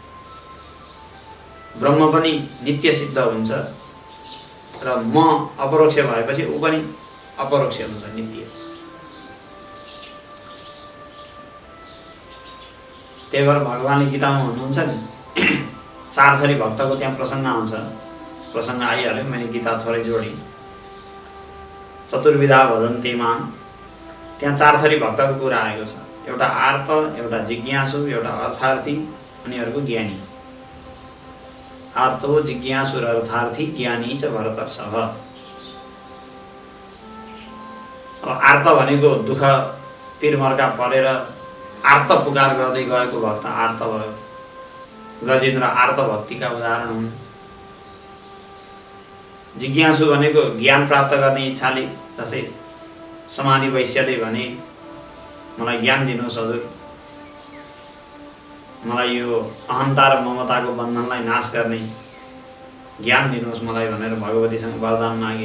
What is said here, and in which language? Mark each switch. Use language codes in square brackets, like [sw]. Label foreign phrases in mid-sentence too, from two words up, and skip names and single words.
[ne] ब्रह्म पनि नित्य सिद्ध हुन्छ र म अपरोक्ष भएपछि ऊ पनि अपरोक्ष हुन्छ, नित्य। त्यही भएर भगवानले गीतामा भन्नुहुन्छ नि चार थरी भक्तको त्यहाँ प्रसङ्ग आउँछ। प्रसङ्ग आइहाल्यो, मैले गीता थोरै जोडेँ। [sa] चतुर्विधा भजन्ते माम, [ne] त्यहाँ चार थरी भक्तको कुरा आएको छ। एउटा आर्त, एउटा जिज्ञासु, एउटा अर्थार्थी अनि अर्को ज्ञानी। [sa] आर्तो जिज्ञासु र अर्थार्थी ज्ञानी च भरतर्षभ। [ne] अब आर्त भनेको दुःख पिरमर्का परेर आर्त पुकार गर्दै गएको भक्त आर्त भयो। गजेन्द्र आर्त भक्तिका उदाहरण हुन्। जिज्ञासु भनेको ज्ञान प्राप्त गर्ने इच्छाले, जस्तै समाधि वैश्यले भने मलाई ज्ञान दिनुहोस् हजुर, मलाई यो अहन्ता र ममताको बन्धनलाई नाश गर्ने ज्ञान दिनुहोस् मलाई भनेर भगवतीसँग वरदान मागे।